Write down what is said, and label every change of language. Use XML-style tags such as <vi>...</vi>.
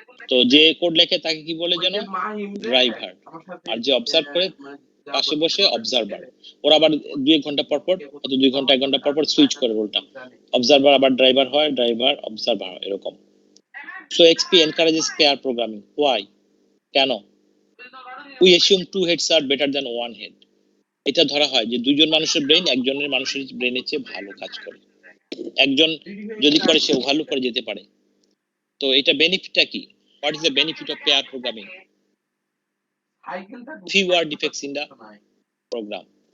<bn>তো যে কোড লেখে তাকে কি বলে যেন? ড্রাইভার। আর যে অবজার্ভ করে পাশে বসে অবজারভার। ওরা আবার 2 ঘন্টা পর পর, অত 2 ঘন্টা 1 ঘন্টা পর পর সুইচ করে রোলটা, অবজারভার আবার ড্রাইভার হয়, ড্রাইভার অবজারভার হয়, এরকম।</bn> <en>So XP encourages pair programming. Why?</en> <bn>কেন?</bn> <en>We assume two heads are better than one head.</en> <bn>এটা ধরা হয় যে দুইজন মানুষের ব্রেন একজনের মানুষের ব্রেনের চেয়ে ভালো কাজ করে, একজন যদি করে সে ভালো করে যেতে পারে। তো এটা বেনিফিটটা কি?</bn> <en>What is the benefit of pair programming? Fewer defects in the program.</en>